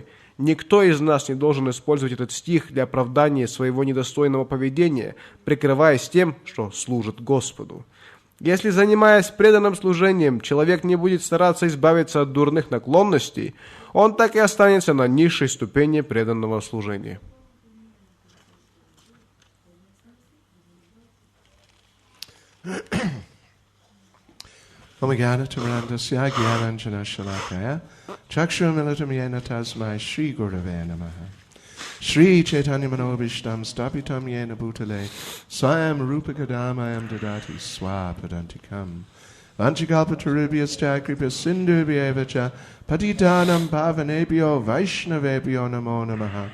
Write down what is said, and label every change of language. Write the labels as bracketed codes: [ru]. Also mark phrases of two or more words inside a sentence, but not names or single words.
[ru] Никто из нас не должен использовать этот стих для оправдания своего недостойного поведения, прикрываясь тем, что служит Господу. Если, занимаясь преданным служением, человек не будет стараться избавиться от дурных наклонностей, он так и останется на низшей ступени преданного служения. [sa] ओम् अज्ञानतिमिरान्धस्य ज्ञानाञ्जन शलाकया चक्षुर् उन्मीलितं येन तस्मै श्री गुरवे नमः श्री चैतन्य मनोऽभीष्टं स्थापितं येन भूतले स्वयं रूपः कदा मह्यं ददाति स्वपदान्तिकम् वाञ्छाकल्पतरुभ्यश् च कृपा सिन्धुभ्य एव च पतितानां पावनेभ्यो वैष्णवेभ्यो नमो नमः.